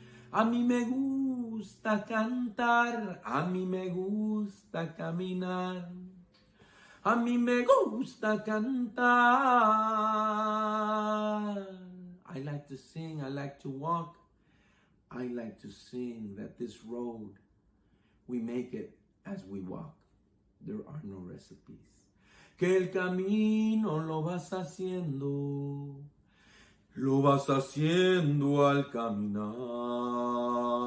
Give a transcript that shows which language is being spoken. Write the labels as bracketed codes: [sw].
[es] A mí me gusta cantar, a mí me gusta caminar, a mí me gusta cantar. [en] I like to sing, I like to walk, I like to sing that this road, we make it as we walk. There are no recipes. [es] Que el camino lo vas haciendo al caminar.